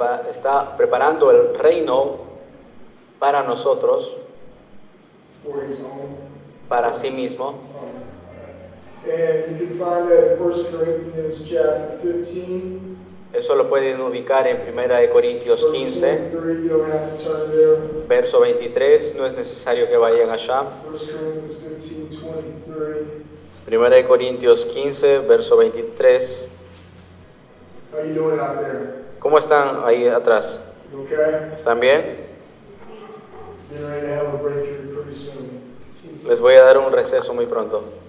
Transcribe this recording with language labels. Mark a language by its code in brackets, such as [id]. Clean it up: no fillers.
[es] está preparando el reino para nosotros, [en] For His own. [es] para sí mismo. [en] And you can find that in 1 Corinthians chapter 15. [es] Eso lo pueden ubicar en 1 Corintios [en] Verse 15, 23, you don't have to turn there. [es] verso 23. No es necesario que vayan allá. [en] 1 Corinthians 15, 23. [es] 1 Corintios 15, verso 23. [en] How you doing out there? [es] ¿Cómo están ahí atrás? [en] You okay? [es] ¿Están bien? [en] Getting ready to have a break here pretty soon. [es] Les voy a dar un receso muy pronto.